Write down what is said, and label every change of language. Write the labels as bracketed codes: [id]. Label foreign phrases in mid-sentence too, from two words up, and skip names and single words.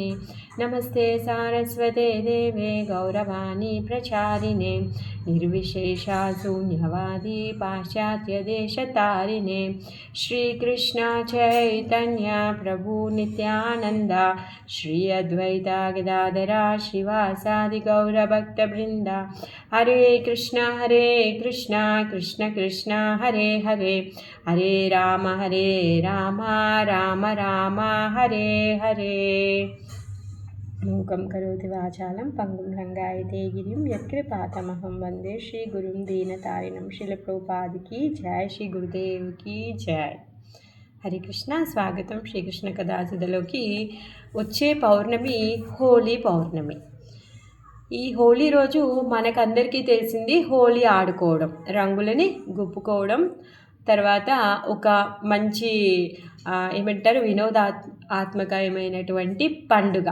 [sa] नमस्ते सारस्वते देवे गौरवाणी प्रचारिणे निर्विशेषा शून्यवादी पाश्चात्यदेशतारिणे। श्रीकृष्ण चैतन्य प्रभु नित्यानन्द श्री अद्वैता गदाधरा श्रीवासादि गौरभक्तवृन्द। हरे कृष्ण कृष्ण कृष्ण हरे हरे हरे राम राम राम हरे हरे। मूकं करोति वाचालं पंगुं लंघयते गिरिं यत्कृपातमहं वन्दे श्रीगुरुं दीनतारिणं। [hi] श्रील प्रभुपाद की जय, श्री गुरुदेव की जय। [sa] हरे कृष्ण। [te] स्वागतं శ్రీకృష్ణ కథాసుధలోకి। వచ్చే పౌర్ణమి హోలీ పౌర్ణమి. ఈ హోలీ రోజు మనకందరికీ తెలిసింది హోలీ ఆడుకోవడం, రంగులని గుప్పుకోవడం, తర్వాత ఒక మంచి ఏమంటారు వినోదాత్మకమైనటువంటి పండుగ.